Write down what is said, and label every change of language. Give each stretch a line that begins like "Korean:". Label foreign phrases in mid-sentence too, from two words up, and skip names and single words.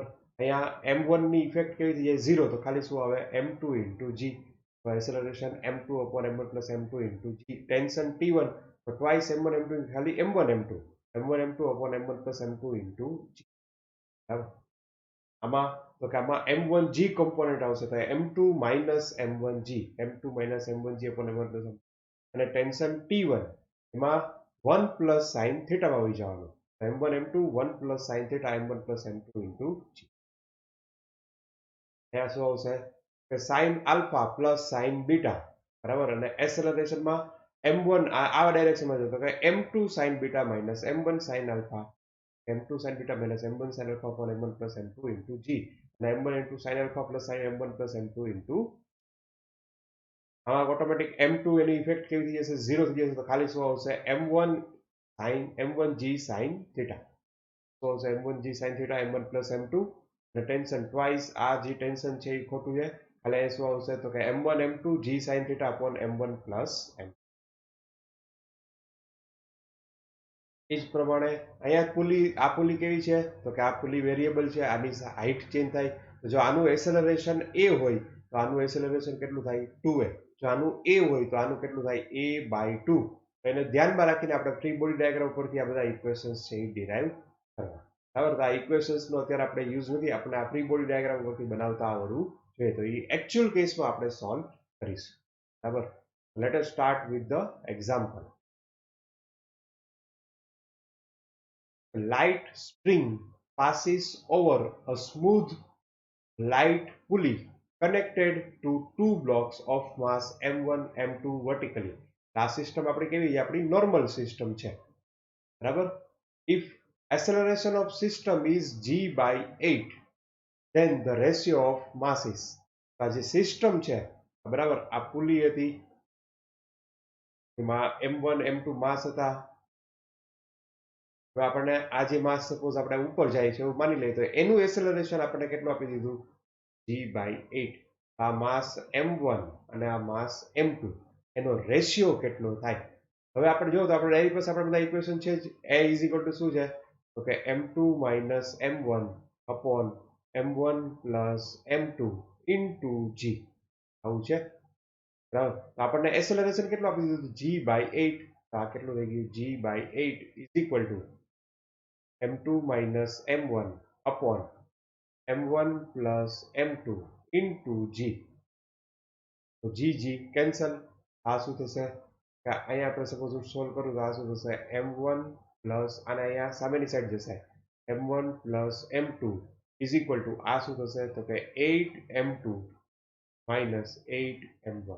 Gujarati: અહીંયા M1 ની ઇફેક્ટ કેવી થઈ જાય 0 તો ખાલી શું આવે M2 into G તો એક્સેલરેશન
English: M2 upon M1 plus M2 into G
Gujarati: ટેન્શન T1 તો twice
English: M1 M2 ખાલી M1 M2 M1 M2 upon M1 plus M2 into G
Gujarati: બરાબર. આમાં તો કે આમાં M1G કોમ્પોનન્ટ આવશે તો
English: M2 minus M1G M2 minus M1G upon M1 plus M2
Gujarati: અને ટેન્શન T1 એમાં
English: 1 plus sin
Gujarati: થીટા માં આવી જવાનું
English: M1 M2 1 plus sin theta M1 plus M2 into G.
Gujarati: અહીંયા શું આવશે કે
English: sin alpha plus sin beta
Gujarati: બરાબર અને એક્સેલરેશનમાં M1 આ ડાયરેક્શનમાં જતો કે
English: M2 sin beta minus M1 sin alpha M2 sin beta minus M1 sin alpha upon M1 plus M2 into G and M1 into sin alpha plus sin M1 plus M2 into
Gujarati: ઓટોમેટિક M2 એની ઇફેક્ટ કેવી થઈ જશે 0 થઈ જશે તો ખાલી શું આવશે
English: M1 sin M1G sin theta
Gujarati: તો આવશે
English: M1G sin theta M1 plus M2
Gujarati: અને ટેન્શન ટ્વાઇસ આ જે ટેન્શન છે એ ખોટું છે એટલે શું આવશે તો કે
English: M1 M2 G sin theta upon M1 plus M.
Gujarati: એ જ પ્રમાણે અહીંયા આ પુલી કેવી છે તો કે આ પુલી વેરિયેબલ છે આની હાઈટ ચેન્જ થાય તો જો આનું એક્સેલરેશન a હોય તો આનું એક્સેલરેશન કેટલું થાય 2a જો આનું a હોય તો આનું કેટલું થાય a by 2 એને ધ્યાનમાં રાખીને આપણે ફ્રી બોડી ડાયાગ્રામ ઉપરથી આ બધા ઇક્વેશન્સ છે એ ડિરાઈવ કરવા બરાબર. તો આ ઇક્વેશન્સનો અત્યારે આપણે યુઝ નથી આપણે આ ફ્રી બોડી ડાયાગ્રામ ઉપરથી બનાવતા આવડવું જોઈએ તો એ એકચ્યુઅલ કેસમાં આપણે સોલ્વ કરીશું બરાબર.
English: let us start with the example. Light string passes over a smooth light pulley connected to two blocks of mass M1 M2 vertically.
Gujarati: આ સિસ્ટમ આપણી કેવી છે આપણી નોર્મલ સિસ્ટમ છે બરાબર.
English: If acceleration of system is g by 8 then the ratio of masses
Gujarati: આ જે સિસ્ટમ છે બરાબર આ પુલી હતી એમાં M1 M2 માસ હતા હવે આપણને આ જે માસ સપોઝ આપણે ઉપર જાય છે એવું માની લઈએ તો એનું એક્સેલરેશન આપણને કેટલું આપી દીધું
English: g by 8
Gujarati: આ માસ M1 અને આ માસ M2 એનો રેશિયો કેટલો થાય હવે આપણે જો તો આપણે ડાયરેક્ટ પાસે આપણે બધા ઇક્વેશન છે
English: a is equal to
Gujarati: શું છે તો કે
English: M2 minus M1 upon M1 plus M2 into G
Gujarati: આવું છે બરાબર. તો આપણને એક્સેલરેશન કેટલું આપી દીધું
English: g by 8
Gujarati: તો આ કેટલું થઈ ગયું
English: g by 8 is equal to M2 minus M1 upon M1 plus M2 into G
Gujarati: તો G કેન્સલ આ શું થશે કે અહીંયા આપણે સપોઝ હું સોલ્વ કરું તો આ શું થશે M1 પ્લસ અને અહીંયા સામેની સાઈડ જશે
English: M1 plus M2 is equal to
Gujarati: આ શું થશે તો કે 8M2 minus 8M1